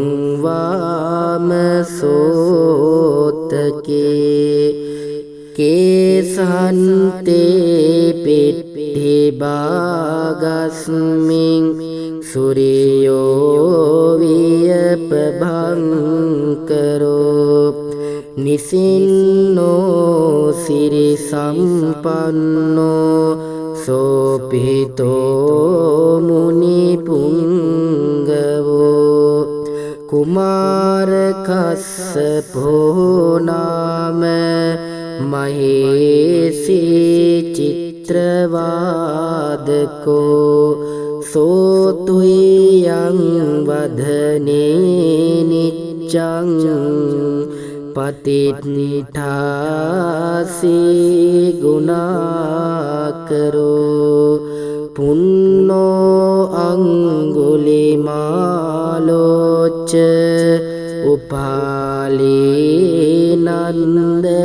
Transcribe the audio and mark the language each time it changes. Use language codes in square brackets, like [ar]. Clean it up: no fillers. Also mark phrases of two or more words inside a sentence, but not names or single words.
[pi] වාමසෝතකේ කේසන්තේ පිට්ඨි භාගස්මින් සූර්යෝ වියපභංකරෝ නිසින්නෝ සිරි සම්පන්නෝ සෝපිතෝ මුනි පුංගවෝ කුමාර කස්සපෝ නාම මහේසී චිත්‍රවාදකෝ සෝතුයං වදනේ නිච්ඡං පතිට්ඨාසී ගුණාකරෝ පුන්නෝ අංගුලිමාලෝච උපාලී නන්ද